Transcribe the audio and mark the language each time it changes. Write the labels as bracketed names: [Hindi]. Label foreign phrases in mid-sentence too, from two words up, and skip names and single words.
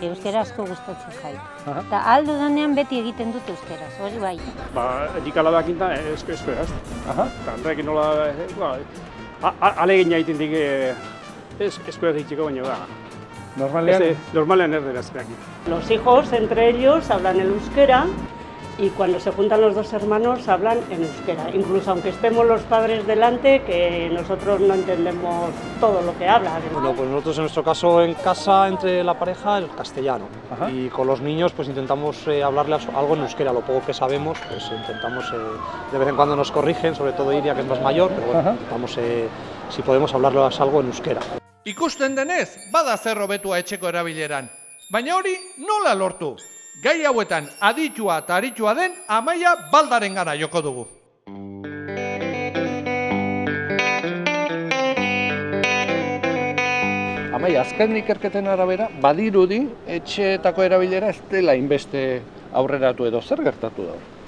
[Basque] Euskera asko gustatzen zait. Eta aldudanean beti egiten dut euskeraz, hori bai. Nik alabeak intan euskeraz. Eta horrekin nola, alegin egiten dik euskeraz egiteko baina da. Normalean erderaz. [Spanish] Los hijos entre ellos hablan el euskera y cuando se juntan los dos hermanos hablan en euskera. Incluso aunque estemos los padres delante, que nosotros no entendemos todo lo que hablan. Bueno, pues nosotros en nuestro caso en casa, entre la pareja, el castellano. Y con los niños pues intentamos hablarles algo en euskera, lo poco que sabemos, pues intentamos, de vez en cuando nos corrigen, sobre todo Iria, que es más mayor, pero bueno, intentamos, si podemos hablarles algo en euskera. [Basque] Ikusten denez, bada zer hobetua etxeko erabileran. Baina hori nola lortu? Gai hauetan aditua eta aritua den Amaia Baldaren gana joko dugu. Amaia, azken ikerketen arabera, badirudi etxeetako erabilera ez dela inbeste aurreratu edo zer gertatu da?